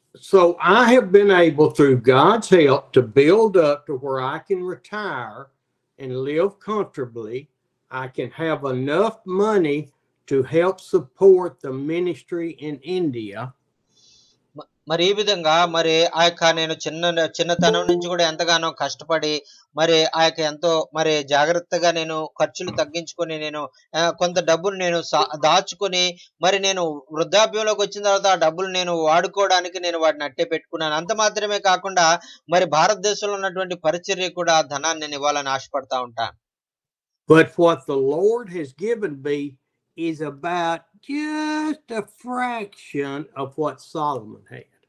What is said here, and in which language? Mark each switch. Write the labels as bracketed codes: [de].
[en] So I have been able through God's help to build up to where I can retire and live comfortably. I can have enough money to help support the ministry in India. [te] మరి ఈ విధంగా మరి నేను చిన్నతనం నుంచి కూడా ఎంతగానో కష్టపడి మరి ఎంతో మరి జాగ్రత్తగా నేను ఖర్చులు తగ్గించుకొని నేను కొంత డబ్బులు నేను దాచుకొని మరి నేను వృద్ధాప్యంలోకి వచ్చిన తర్వాత ఆ డబ్బులు నేను వాడుకోవడానికి నేను వాటిని అట్టే పెట్టుకున్నాను. అంత మాత్రమే కాకుండా మరి భారతదేశంలో ఉన్నటువంటి పరిచర్య కూడా ధనాన్ని నేను ఇవ్వాలని ఆశపడతా ఉంటాను. [en] But what the Lord has given me is about just a fraction of what Solomon had.